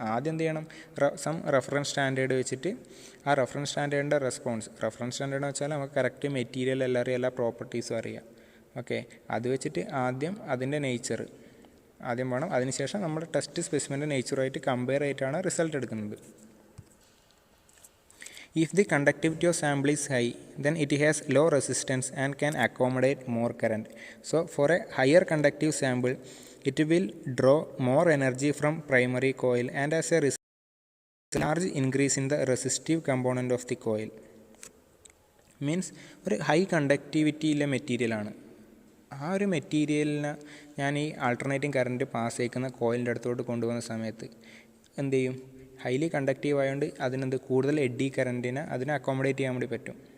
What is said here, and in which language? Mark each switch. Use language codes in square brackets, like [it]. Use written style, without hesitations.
[ml] ആദ്യം എന്ത് ചെയ്യണം, സം റെഫറൻസ് സ്റ്റാൻഡേർഡ് വെച്ചിട്ട് ആ റെഫറൻസ് സ്റ്റാൻഡേർഡിൻ്റെ റെഫറൻസ് സ്റ്റാൻഡേർഡ് എന്ന് വെച്ചാൽ നമുക്ക് കറക്റ്റ് മെറ്റീരിയൽ എല്ലാം അറിയാം, എല്ലാ പ്രോപ്പർട്ടീസും അറിയാം. ഓക്കെ, അത് വെച്ചിട്ട് ആദ്യം അതിൻ്റെ നേച്ചർ ആദ്യം വേണം, അതിനുശേഷം നമ്മുടെ ടെസ്റ്റ് സ്പെസിമെൻ്റെ നേച്ചറുമായിട്ട് കമ്പയർ ആയിട്ടാണ് റിസൾട്ട് എടുക്കുന്നത്. [en] If the conductivity of sample is high, then it has low resistance and can accommodate more current. So for a higher conductive sample, it will draw more energy from primary coil, and as a result, large increase in the resistive component of the coil. [ml] Means ഒരു high കണ്ടക്ടിവിറ്റിയിലെ മെറ്റീരിയലാണ്. ആ ഒരു മെറ്റീരിയലിനെ ഞാൻ ഈ alternating current pass ചെയ്യിക്കുന്ന കോയിലിൻ്റെ അടുത്തോട്ട് കൊണ്ടുപോകുന്ന സമയത്ത് എന്ത് ചെയ്യും, ഹൈലി കണ്ടക്റ്റീവ് ആയതുകൊണ്ട് അതിനെന്ത് കൂടുതൽ എഡ്ഡി കറൻറ്റിനെ അതിനെ അക്കോമഡേറ്റ് ചെയ്യാൻ വേണ്ടി പറ്റും.